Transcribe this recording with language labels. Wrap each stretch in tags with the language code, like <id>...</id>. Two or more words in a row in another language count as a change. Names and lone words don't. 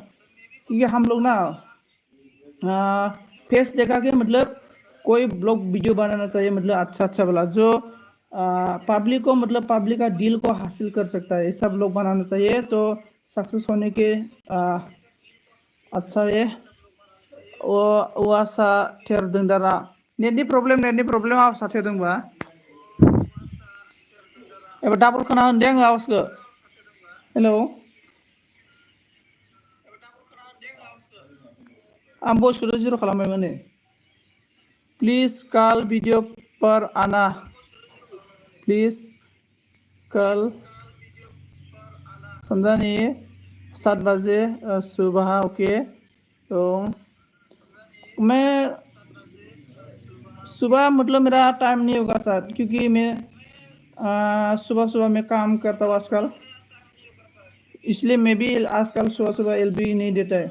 <hi>क्योंकि हम लोग ना फेस देखा के मतलब कोई ब्लॉग वीडियो बनाना चाहिए, मतलब अच्छा वाला जो पब्लिक को मतलब पब्लिक का दिल को हासिल कर सकता है, ऐसा ब्लॉग बनाना चाहिए तो सक्सेस होने के अच्छा है।</hi> <brx>वासा थेरदों दारा नेटनि प्रब्लेम आवासा थेरदोंबा एबार डाबल खोना होनदे आङो आवाजखौ। हेलौ आं भइसखौथ' जिर' खालामबायमोन नै।</brx> <hi>प्लीज़ कल वीडियो पर आना, प्लीज़ कल समझा नहीं 7 बजे सुबह। ओके तो मैं सुबह मतलब मेरा टाइम नहीं होगा सर, क्योंकि मैं सुबह में काम करता हूँ आजकल, इसलिए मैं भी आजकल सुबह एलबी नहीं देता है।</hi>